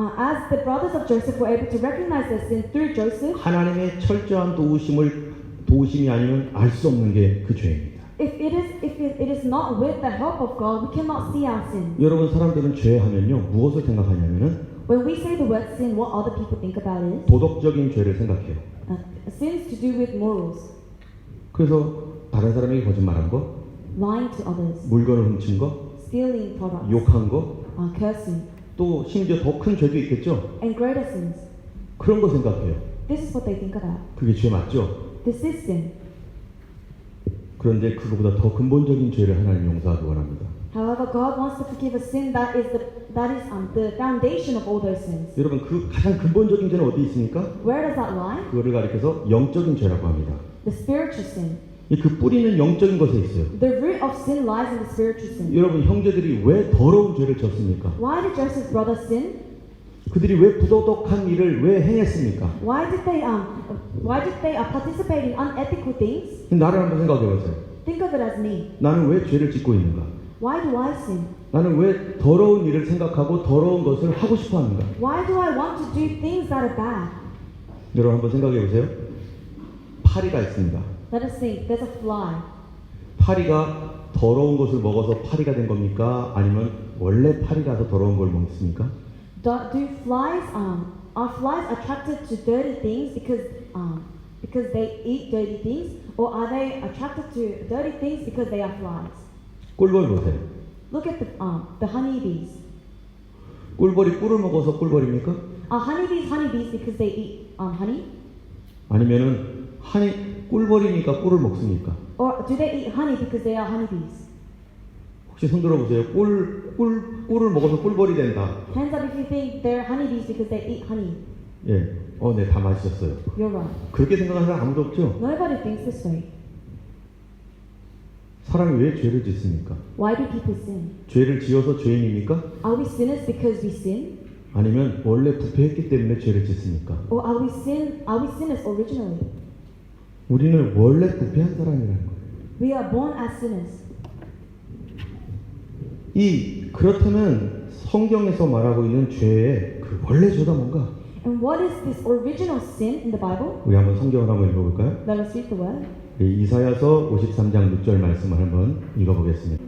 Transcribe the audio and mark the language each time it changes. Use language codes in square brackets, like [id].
[en] As the brothers of Joseph were able to recognize their sins through Joseph, [ko] 하나님의 철저한 도우심이 아니면 알 수 없는 게 그 죄입니다. [en] if it is not with the help of God, we cannot see our sins. [ko] 여러분, 사람들은 죄하면요 무엇을 생각하냐면은 [en] When we say the word sin, what other people think about is [ko] 도덕적인 죄를 생각해요. [en] sins to do with morals, [ko] 그래서 다른 사람에게 거짓말한 거, [en] lying to others, [ko] 물건을 훔친 거, [en] stealing products, [ko] 욕한 거, [en] cursing, [ko] 또 심지어 더 큰 죄도 있겠죠. [en] and greater sins. [ko] 그런 거 생각해요. [en] This is what they think about. [ko] 그게 죄 맞죠? [en] This is sin. [ko] 그런데 그거보다 더 근본적인 죄를 하나님 용서하기 원합니다. [en] However, God wants to forgive a sin that is the foundation of all those sins. [ko] 여러분, 그 가장 근본적인 죄는 어디 있습니까? [en] Where does that lie? [ko] 그거를 가리켜서 영적인 죄라고 합니다. [en] The spiritual sin. [ko] 그 뿌리는 영적인 것에 있어요. [en] The root of sin lies in the spiritual sin. [ko] 여러분, 형제들이 왜 더러운 죄를 졌습니까? [en] Why did Joseph's brothers sin? [ko] 그들이 왜 부도덕한 일을 왜 행했습니까? [en] Why did they participate in unethical things? [ko] 나를 한번 생각해 보세요. [en] Think of it as me. [ko] 나는 왜 죄를 짓고 있는가? [en] Why do I sin? [ko] 나는 왜 더러운 일을 생각하고 더러운 것을 하고 싶어 하는가? [en] Why do I want to do things that are bad? [ko] 여러분, 한번 생각해 보세요. 파리가 있습니다. [en] Let us think. There's a fly. [ko] 파리가 더러운 것을 먹어서 파리가 된 겁니까? 아니면 원래 파리라서 더러운 걸 먹습니까? [en] Are flies attracted to dirty things because they eat dirty things, or are they attracted to dirty things because they are flies? [ko] 꿀벌 보세요. [en] Look at the honeybees. [ko] 꿀벌이 꿀을 먹어서 꿀벌입니까? [en] Are honeybees honeybees because they eat honey? [ko] 아니면은 꿀벌이니까 꿀을 먹습니까? [en] Or do they eat honey because they are honeybees? [ko] 혹시 손 들어보세요. 꿀을 먹어서 꿀벌이 된다. [en] Hands up if you think they're honeybees because they eat honey. [ko] 예, 네, 다 맞으셨어요. [en] You're right. [ko] 그렇게 생각하는 사람 아무도 없죠? [en] Nobody thinks this way. [ko] 사람이 왜 죄를 짓습니까? [en] Why do people sin? [ko] 죄를 지어서 죄인입니까? [en] Are we sinners because we sin? [ko] 아니면 원래 부패했기 때문에 죄를 짓습니까? [en] Or are we sinners originally? [ko] 우리는 원래 부패한 사람이라는 거예요. [en] We are born as sinners. [ko] 그렇다면 성경에서 말하고 있는 죄의 그 원래 죄가 뭔가? [en] And what is this original sin in the Bible? [ko] 우리 한번 성경을 한번 읽어볼까요? [en] Let us read the word. [ko] 이사야서 53장 6절 말씀을 한번 읽어보겠습니다.